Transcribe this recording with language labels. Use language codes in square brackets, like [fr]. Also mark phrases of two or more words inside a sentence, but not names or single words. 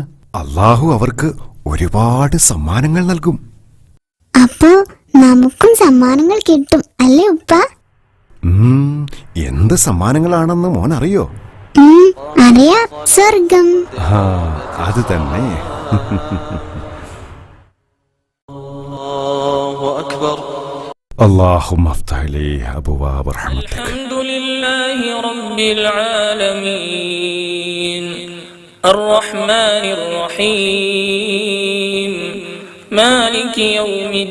[ml] അള്ളാഹു അവർക്ക് ഒരുപാട് സമ്മാനങ്ങൾ നൽകും. അപ്പോ നമുക്കും സമ്മാനങ്ങൾ കിട്ടും അല്ലേ ഉപ്പ? എന്ത് സമ്മാനങ്ങളാണെന്ന് മോൻ അറിയോ? അറിയാം, സ്വർഗം. അത് തന്നെ. [ar] اللهم افتح لي أبواب رحمتك. الحمد لله رب العالمين الرحمن الرحيم مالك يوم